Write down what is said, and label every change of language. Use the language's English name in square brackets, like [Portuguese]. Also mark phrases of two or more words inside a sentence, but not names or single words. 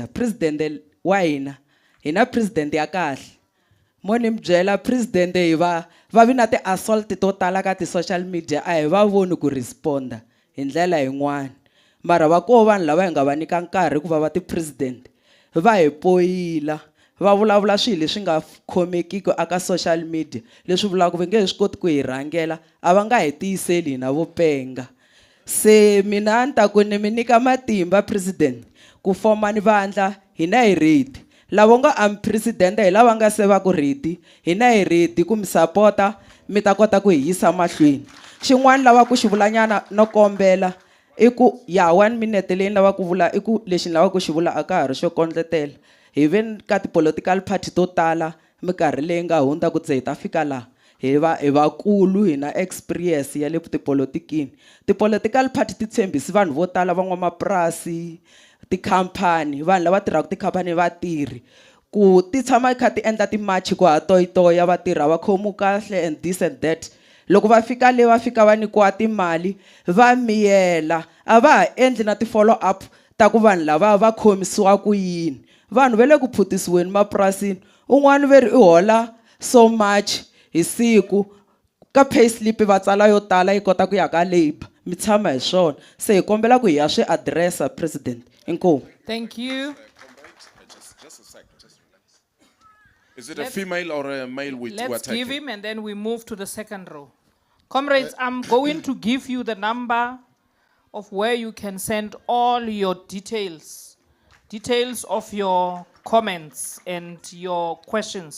[Tsonga] President wa hina president ya kahle. Moni mbyela president hi va vi na ti assault to tala ka ti [English] social media [Tsonga] a hi va voni ku responda hi ndlela yin'wana mara va ko vanhu lava hi nga va nyika nkarhi ku va ti president va hi poyila va vulavula swilo leswi nga khomekiki aka [English] social media [Tsonga] leswi vulaka va nge swi koti ku hi rhangela a va nga hi tiyiseli na vupenga. Se mina nta ku ni mi nyika matimba president ku foma ni vandla hina hi ready lavo nga am president hi lava nga se va ku ready hina hi ready ku mi supporta mi ta kota ku hi yisa mahlweni. Xin'wana lava ku xi vulanyana no kombela i ku ya 1 minute leyi lava ku vula i ku lexi lava ku xi vula a ka ha ri xo kondletela even ka ti [English] political party [Tsonga] to tala mikarhi leyi nga hundza ku ze hi ta fika laha hi vakulu hi na experience ya le tipolotikini. Ti- [English] political party [Tsonga] ti tshembisi vanhu vo tala van'wamapurasi, tikhampani, vanhu lava tirhaka tikhampani vatirhi ku ti tshama kha ti endla timachi ku ha toyitoya vatirha va khomu kahle [English] and this and that. [Tsonga] Loko va fika le va fika va nyikiwa timali va miyela a va ha endli na ti- [English] follow up [Tsonga] ta ku vanhu lava va khomisiwa ku yini. Vanhu va le ku phutisiweni mapurasini un'wana ve ri I hola [English] so much [Tsonga] hi siku ka payslip va tsala yo tala yi kota ku ya ka labor mi tshama hi swona se hi kombela ku hi ya swi addressa president. Inkomu. [English] Thank you. Just a sec, just relax. Is it a female or a male we are Let's taking? give him and then we move to the second row. Comrades, I'm going to give you the number of where you can send all your details of your comments and your questions.